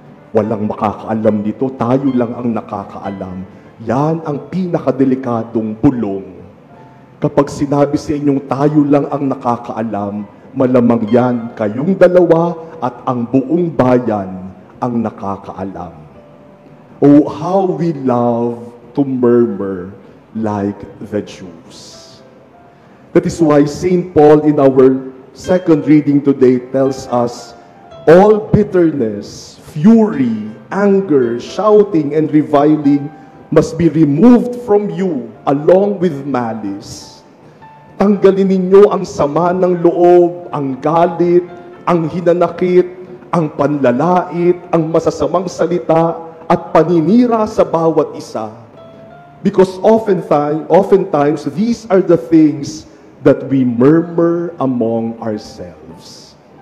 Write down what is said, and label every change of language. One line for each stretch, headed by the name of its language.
Filipino: Walang makakaalam dito, tayo lang ang nakakaalam. Yan ang pinakadelikadong bulong. Kapag sinabi sa inyong tayo lang ang nakakaalam, malamang yan kayong dalawa at ang buong bayan ang nakakaalam.
English: Oh, how we love to murmur like the Jews. That is why St. Paul in our second reading today tells us, all bitterness, fury, anger, shouting, and reviling must be removed from you along with malice.
Filipino: Tanggalin ninyo ang sama ng loob, ang galit, ang hinanakit, ang panlalait, ang masasamang salita, at paninira sa bawat isa.
English: Because oftentimes, these are the things that we murmur among ourselves.